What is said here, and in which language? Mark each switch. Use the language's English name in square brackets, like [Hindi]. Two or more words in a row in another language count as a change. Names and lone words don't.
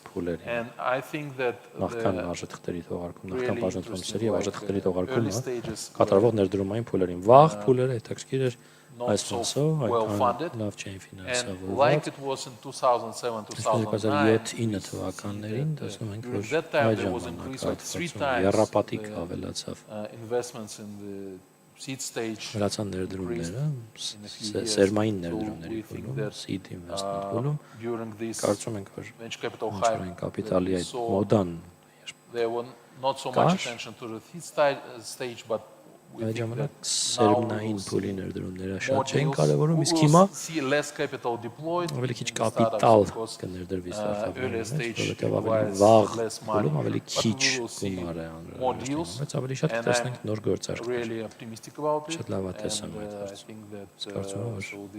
[English] And I think that the really interesting, like early stages were not so well funded. And like it was in 2007, 2009, during that time there was an increase like 3 times the investments in the seed stage. [Armenian] Վերացան ներդրումները, սերմային ներդրումների փուլում, [English] seed investment [Armenian] փուլում, կարծում ենք, որ [English] venture capital- [Armenian] ի այդ մոդան [English] There was not so much attention to the seed stage, but [Armenian] այդ ժամանակ սերմնային փուլի ներդրումները շատ չէին կարևորում, իսկ հիմա ավելի քիչ կապիտալ կներդրվի ստարտափներին, որովհետև ավելի վաղ փուլում ավելի քիչ գումար է անհրաժեշտ, բայց ավելի շատ կտեսնենք նոր գործարքներ։ Շատ լավ է տեսնում այդ հարցը։ Կարծում եմ,